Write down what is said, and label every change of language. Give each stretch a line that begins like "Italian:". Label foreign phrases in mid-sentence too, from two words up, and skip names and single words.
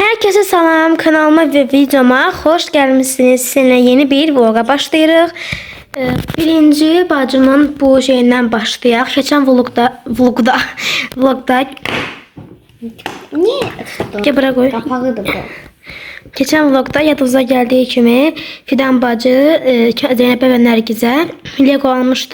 Azerbaijani: Herkese salam, kanalıma ve videoma hoş gelmişsiniz. Sizinle yeni bir vloga başlayırıq. Birinci bacımın bu şeyindən başlayaq. Keçən vlogda Niye? Gel bura qoy. Kapağıdır bu. Keçən vlogda yadınıza gəldiyi kimi Fidan bacı Zeynəbə və Nərgizə Lego almışdı.